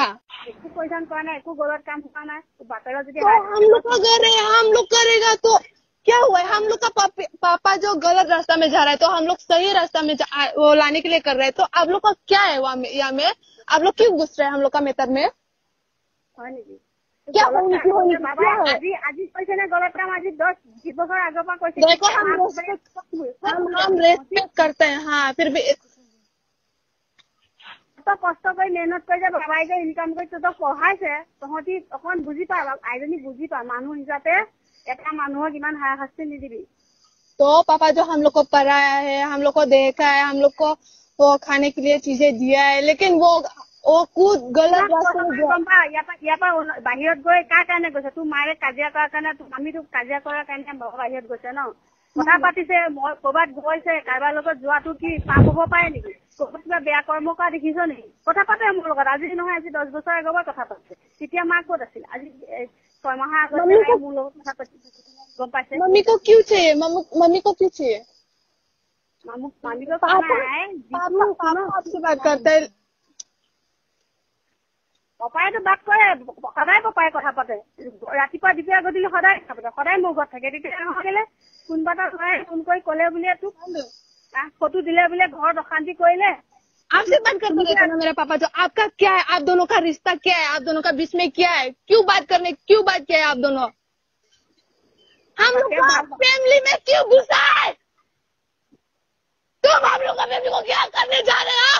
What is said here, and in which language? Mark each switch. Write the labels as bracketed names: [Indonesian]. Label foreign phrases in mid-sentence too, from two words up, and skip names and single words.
[Hindi] परेशान करना है गलत काम करना है तो हम लोग का घर है हम लोग करेगा तो क्या हुआ है हम लोग का पापा जो गलत रास्ता में जा रहा है तो हम लोग सही रास्ता में वो लाने के लिए कर रहे हैं तो आप लोग का क्या है यहाँ में आप लोग क्यों घुस रहे हैं हम लोग का मेतर में क्या [Assamese] আজি কৈছে না গলত কাম আজি 10 বছৰ আগৰ পৰা কৈছে [Hindi] देखो हम रेस्पेक्ट करते हैं हाँ फिर भी [Assamese] কষ্ট কৰি মেহনত কৰি যে বাবাই যে ইনকাম কৰি তহঁতক পঢ়াইছে তহঁতি অকণ বুজি পা আইজনী বুজি পা মানুহ হিচাপে এটা মানুহক ইমান হাৰাশাস্তি নিদিবি [Hindi] तो पापा जो हम लोग को पढ़ाया है हम लोग को देखा है हम लोग को वो खाने के लिए चीजें दिया है लेकिन वो खुद गलत रास्ते में [Assamese] ইয়াৰ পৰা বাহিৰত গৈ কাৰ কাৰণে গৈছে তোৰ মায়ে কাজিয়া কৰাৰ কাৰণে আমি তোক কাজিয়া কৰাৰ কাৰণে বাহিৰত গৈছে ন কথা পাতিছে মই ক'ৰবাত গৈছে কাৰোবাৰ লগত যোৱাটো কি পাপ হ'ব পাৰে নেকি ক'ৰবাত কিবা বেয়া কৰ্ম কৰা দেখিছ নেকি কথা পাতে মোৰ লগত আজি নহয় আজি 10 বছৰ আগৰ পৰা কথা পাতিছে তেতিয়া মা ক'ত আছিল আজি 6 মাহ আগত মোৰ লগত কথা পাতিছে গম পাইছে [Hindi] मम्मी को क्यों चाहिए मम्मी को क्यों चाहिए मम्मी को पापा आपसे बात करता है [Assamese] পাপাইতো বাদ কৰে সদায় পাপাই কথা পাতে ৰাতিপুৱা দিপীয়া গধূলি সদায় কথা পাতে সদায় মোৰ ঘৰত থাকে তেতিয়া নহ'লে কোনোবা এটা ল'ৰাই ফোন কৰি ক'লে বুলিয়ে তোক ফটো দিলে বুলিয়ে ঘৰত অশান্তি কৰিলে [Hindi] आपसे बात करते रहते ना मेरा पापा जो आपका क्या है आप दोनों का रिश्ता क्या है आप दोनों का बीच में क्या है क्यों बात किया है आप दोनों हम लोग का फैमिली में क्यों घुसा है तुम हम लोग का फैमिली को क्या करने जा रहे हो